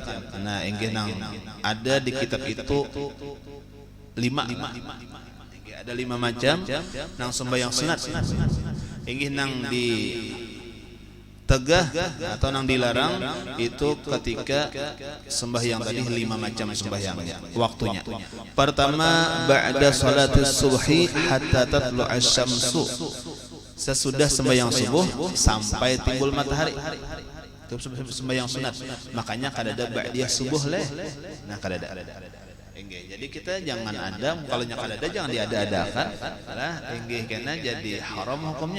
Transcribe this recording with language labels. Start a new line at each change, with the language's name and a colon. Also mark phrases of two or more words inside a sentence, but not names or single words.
Banjar: Nah inggih nang ada di kitab itu 5 ada 5 macam nang sembahyang sunat inggih nang di tegah atau nang dilarang itu ketika sembahyang tadi 5 macam sembahyangnya waktunya.
Arabic: Pertama بعد صلاة الصبح حتى تطلع الشمس.
Indonesian: Sesudah sembahyang subuh sampai timbul matahari. Itu sembahyang sunat.
Banjar: Makanya kada ada ba'diyah subuh leh. Nah kada ada. Jadi kita jangan ada kalau kada ada jangan diada-adakan. Lah enggih kena jadi haram hukumnya.